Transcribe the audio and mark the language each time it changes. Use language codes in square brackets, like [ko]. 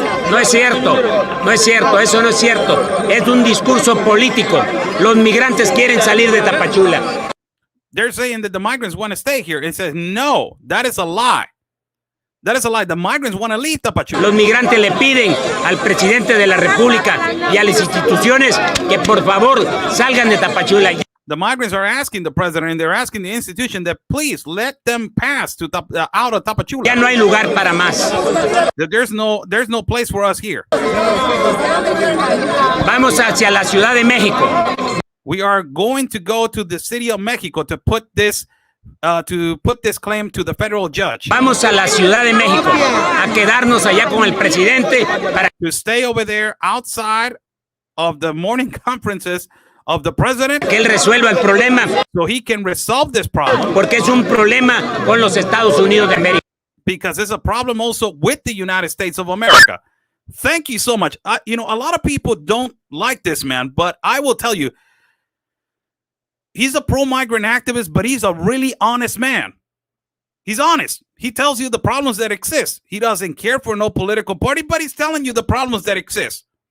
[es] No es cierto, eso no es cierto. Es un discurso político. Los migrantes quieren salir de Tapachula. [en] They're saying that the migrants want to stay here. It says, no, that is a lie. That is a lie. The migrants want to leave Tapachula. [es] Los migrantes le piden al presidente de la República y a las instituciones que por favor salgan de Tapachula. [en] The migrants are asking the president, and they're asking the institution that please let them pass to out of Tapachula. [es] Ya no hay lugar para más. [en] There's no place for us here. [es] Vamos hacia la Ciudad de México. [en] We are going to go to the city of Mexico to put this to put this claim to the federal judge. [es] Vamos a la Ciudad de México a quedarnos allá con el presidente para [en] To stay over there outside of the morning conferences of the president [es] que él resuelva el problema, [en] so he can resolve this problem, [es] porque es un problema con los Estados Unidos de América. [en] because it's a problem also with the United States of America. Thank you so much. You know, a lot of people don't like this man, but I will tell you, he's a pro-migrant activist, but he's a really honest man. He's honest. He tells you the problems that exist. He doesn't care for no political party, but he's telling you the problems that exist.